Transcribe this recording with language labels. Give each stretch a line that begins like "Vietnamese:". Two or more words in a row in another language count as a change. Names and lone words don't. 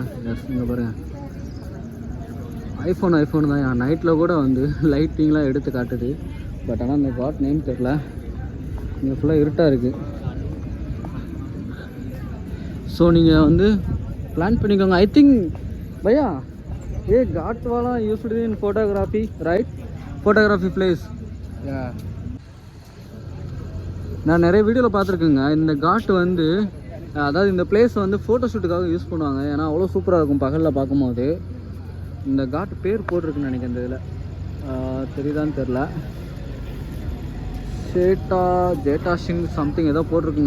Tamil: இங்கே பாருங்கள் ஐஃபோன் தான். நைட்டில் கூட வந்து லைட்டிங்லாம் எடுத்து காட்டுது. பட் ஆனால் அந்த காட் நேம் தெரில. இங்கே ஃபுல்லாக இருட்டாக இருக்குது. ஸோ நீங்கள் வந்து பிளான் பண்ணிக்கோங்க.
English: I think
Hindi: भैया घाट वाला
English: used in photography right? photography place.
Tamil: நான் நிறைய வீடியோவில் பார்த்துருக்கேங்க. இந்த காட் வந்து அதாவது இந்த பிளேஸ் வந்து ஃபோட்டோ ஷூட்டுக்காக யூஸ் பண்ணுவாங்க. ஏன்னா அவ்வளோ சூப்பராக இருக்கும் பகலில் பார்க்கும்போது. இந்த காட் பேர் போட்டிருக்குன்னு நினைக்கிறேன். இந்த இதில் தெரியுதான்னு தெரில. ஜேட்டா சிங் சம்திங் ஏதோ போட்டிருக்குங்க.